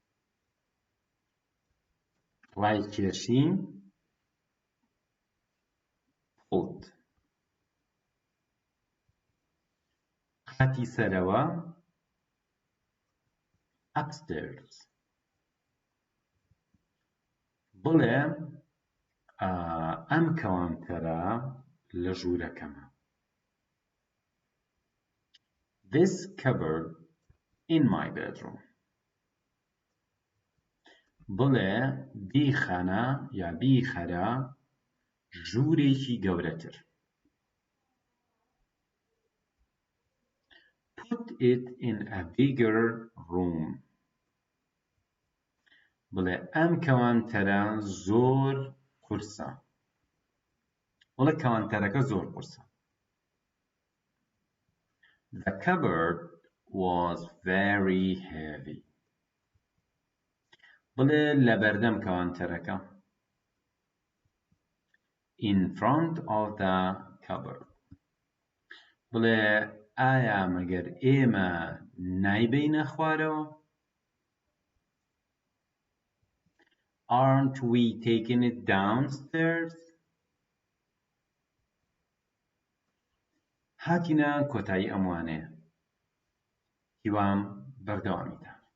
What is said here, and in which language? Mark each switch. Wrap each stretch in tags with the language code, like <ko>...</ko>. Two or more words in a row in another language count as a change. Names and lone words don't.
<ckb>ڕایکێشی pulled قاتی سەرەوە upstairs بڵێ ئەم کەوانتەرە لە ژوورەکەمە</ckb> <en>This cupboard in my bedroom</en> <ckb>بڵێ بیخەنە یا بیخەرە ژوورێکی گەورەتر</ckb> <en>Put it in a bigger room</en> <ckb>بڵێ ئەم کەوانتەرە زۆر قورسە بڵێ کەوانتەرەکە زۆر قورسە</ckb> <en>The cupboard was very heavy</en> <ckb>بڵێ لەبەردەم کەوانتەرەکە</ckb> <en>In front of the cupboard</en> <ckb>بڵێ ئایا مەگەر ئێمە نایبەینە خوارەوە</ckb> <en>Aren't we taking it downstairs</en> <ckb>هاتینە کۆتایی ئەم وانەیە هیوام بەردەوامیتە</ckb>